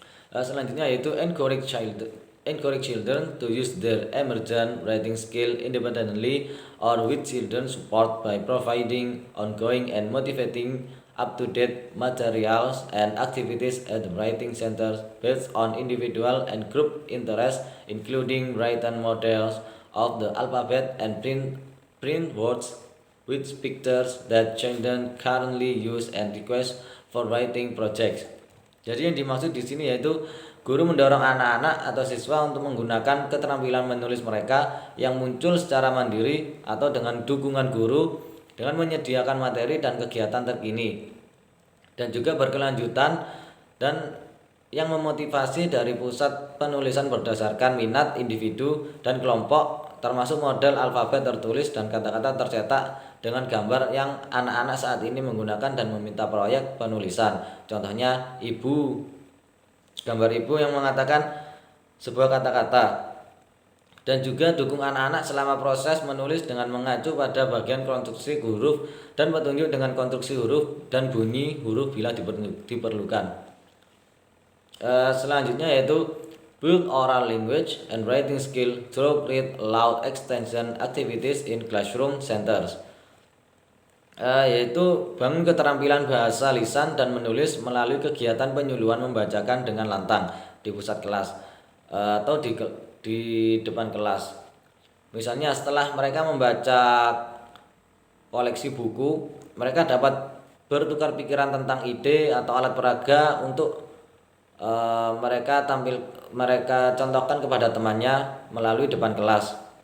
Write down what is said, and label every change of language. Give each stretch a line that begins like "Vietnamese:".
Indonesian: Selanjutnya yaitu
English: encourage children to use their emergent writing skill independently or with children support by providing ongoing and motivating up-to-date materials and activities at the writing centers based on individual and group interests, including written models of the alphabet and print words with pictures that children currently use and request for writing projects.
Indonesian: Jadi yang dimaksud di sini yaitu guru mendorong anak-anak atau siswa untuk menggunakan keterampilan menulis mereka yang muncul secara mandiri atau dengan dukungan guru dengan menyediakan materi dan kegiatan terkini dan juga berkelanjutan, dan yang memotivasi dari pusat penulisan berdasarkan minat individu dan kelompok, termasuk model alfabet tertulis dan kata-kata tercetak dengan gambar yang anak-anak saat ini menggunakan dan meminta proyek penulisan. Contohnya gambar ibu yang mengatakan sebuah kata-kata, dan juga dukung anak-anak selama proses menulis dengan mengacu pada bagian konstruksi huruf dan petunjuk dengan konstruksi huruf dan bunyi huruf bila diperlukan. Selanjutnya yaitu
English: build oral language and writing skill through read aloud extension activities in classroom centers.
Indonesian: Yaitu bangun keterampilan bahasa lisan dan menulis melalui kegiatan penyuluhan membacakan dengan lantang di pusat kelas atau di depan kelas. Misalnya setelah mereka membaca koleksi buku, mereka dapat bertukar pikiran tentang ide atau alat peraga untuk mereka contohkan kepada temannya melalui depan kelas.